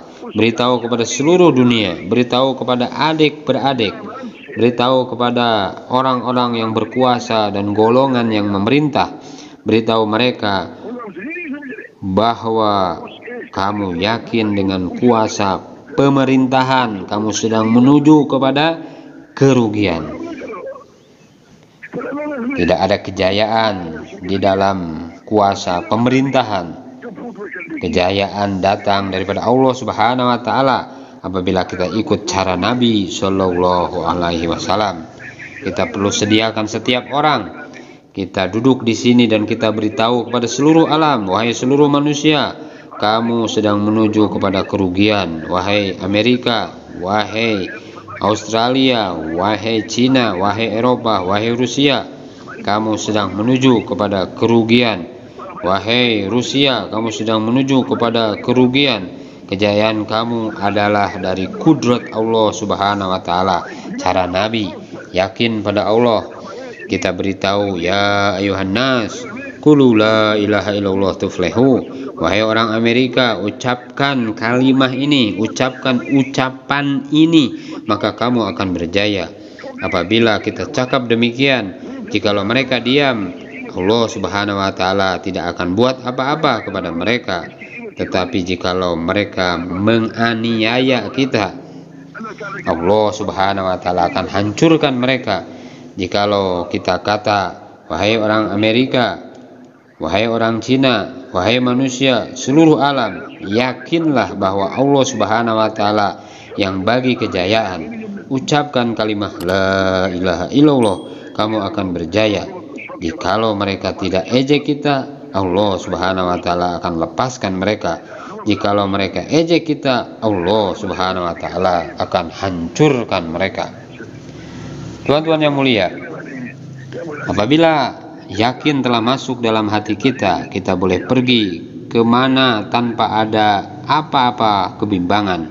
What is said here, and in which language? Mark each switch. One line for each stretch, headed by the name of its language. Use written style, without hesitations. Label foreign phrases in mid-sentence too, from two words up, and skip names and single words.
Malay: Beritahu kepada seluruh dunia, beritahu kepada adik-beradik, beritahu kepada orang-orang yang berkuasa dan golongan yang memerintah, beritahu mereka bahwa kamu yakin dengan kuasa pemerintahan kamu sedang menuju kepada kerugian. Tidak ada kejayaan di dalam kuasa pemerintahan. Kejayaan datang daripada Allah
Arabic: سبحانه وتعالى
Malay: apabila kita ikut cara Nabi
Arabic: صلى الله عليه وسلم.
Malay: Kita perlu sediakan setiap orang. Kita duduk di sini dan kita beritahu kepada seluruh alam, wahai seluruh manusia, kamu sedang menuju kepada kerugian. Wahai Amerika, wahai Australia, wahai Cina, wahai Eropa, wahai Rusia, kamu sedang menuju kepada kerugian. Wahai Rusia, kamu sedang menuju kepada kerugian. Kejayaan kamu adalah dari kudrat Allah
Arabic: سبحانه وتعالى.
Malay: Cara Nabi, yakin pada Allah. Kita beritahu,
Arabic: يا أيها الناس قولوا لا إله إلا الله تفلحوا.
Malay: Wahai orang Amerika, ucapkan kalimat ini, ucapkan ucapan ini, maka kamu akan berjaya. Apabila kita cakap demikian, jikalau mereka diam, Allah
Arabic: سبحانه وتعالى
Malay: tidak akan buat apa-apa kepada mereka. Tetapi jikalau mereka menganiaya kita, Allah
Arabic: سبحانه وتعالى
Malay: akan hancurkan mereka. Jikalau kita kata, wahai orang Amerika, wahai orang Cina, wahai manusia, seluruh alam, yakinlah bahwa Allah
Arabic: سبحانه وتعالى
Malay: yang bagi kejayaan. Ucapkan kalimat
Arabic: لا إله إلا الله,
Malay: kamu akan berjaya. Jikalau mereka tidak ejek kita, Allah
Arabic: سبحانه وتعالى
Malay: akan lepaskan mereka. Jikalau mereka ejek kita, Allah
Arabic: سبحانه وتعالى
Malay: akan hancurkan mereka. Tuan-tuan yang mulia, apabila yakin telah masuk dalam hati kita, kita boleh pergi kemana tanpa ada apa-apa kebimbangan.